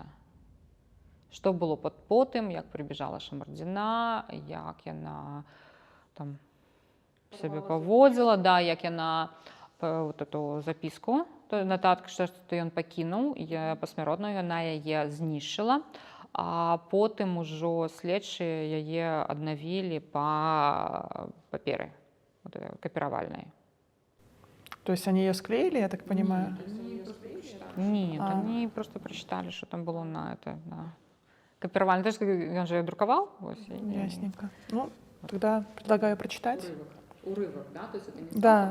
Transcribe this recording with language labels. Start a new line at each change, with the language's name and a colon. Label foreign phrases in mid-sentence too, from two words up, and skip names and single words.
Belarusian: Што было потым, як прыбежала Шамардзіна, як яна там сябе паводзіла, да, як яна вот эту запіску, нататку, што ён пакінуў, пасмяротна яна яе знішчыла, а потым ужо следчыя яе аднавілі па паперы копировальной.
Russian: То есть они ее склеили, я так понимаю? Нет, они просто прочитали, что там было на это, на копировальной. То есть он же ее друковал. Ясненько. Ну, тогда предлагаю прочитать. Урывок, да? То есть это не да.